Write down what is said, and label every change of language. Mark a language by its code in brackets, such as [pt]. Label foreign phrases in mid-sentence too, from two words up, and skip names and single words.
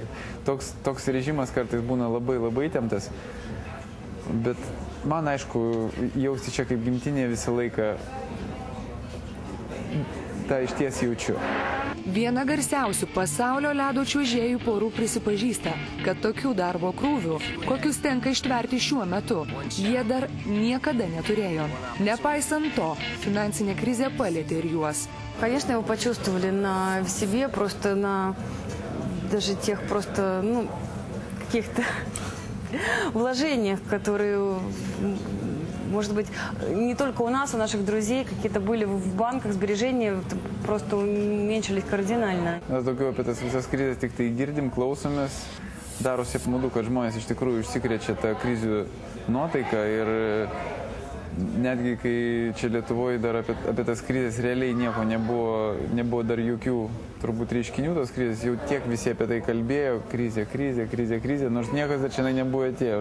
[lt] Toks režimas kartais būna labai įtemptas, bet man aišku, jausti čia kaip gimtinė visą laiką, tą išties jaučiu. Viena garsiausių pasaulio ledo čiuožėjų porų prisipažįsta, kad tokių darbo krūvių, kokius tenka ištverti šiuo metu, jie dar niekada neturėjo. Nepaisant to, finansinė krizė palietė ir juos. [ru] Конечно, его почувствовали в себе, просто на даже тех просто, каких-то вложениях, которые, может быть, не только у нас, у наших друзей, какие-то были в банках, сбережения просто уменьшились кардинально. [lt] Mes daugiau apie tas visas krizės tik tai girdim, klausomės, darosi apmaudu, kad žmonės iš tikrųjų užsikrečia tą krizių nuotaiką ir netgi kai čia Lietuvoje dar apie tas krizės realiai nieko nebuvo dar jokių turbūt reiškinių tos krizės, jau tiek visi apie tai kalbėjo, krizė, nors niekas dar čia nebuvo atėjo.